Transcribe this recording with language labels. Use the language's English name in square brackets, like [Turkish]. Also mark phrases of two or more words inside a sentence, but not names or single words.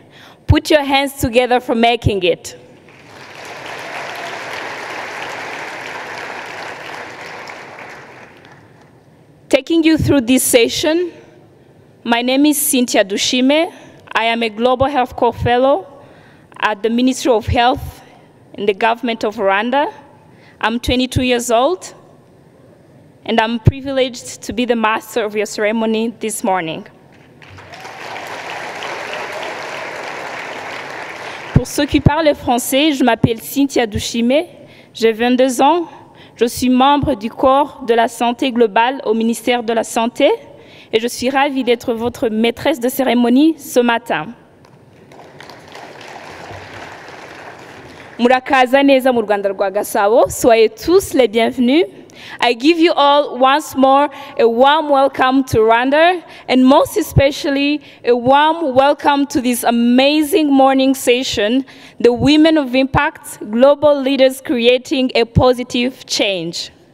[English] Put your hands together for making it. Taking you through this session, my name is Cynthia Dushime. I am a Global Health Corps Fellow at the Ministry of Health in the government of Rwanda. I'm 22 years old, and I'm privileged to be the master of your ceremony this morning. [French] Pour ceux qui parlent français, je m'appelle Cynthia Dushime, j'ai 22 ans, je suis membre du corps de la santé globale au ministère de la Santé et je suis ravie d'être votre maîtresse de cérémonie ce matin. [Kinyarwanda] Murakaza neza mu Rwanda rwa Gasabo, [French] soyez tous les bienvenus. [English] I give you all once more a warm welcome to Rwanda, and most especially a warm welcome to this amazing morning session, the Women of Impact, Global Leaders Creating a Positive Change.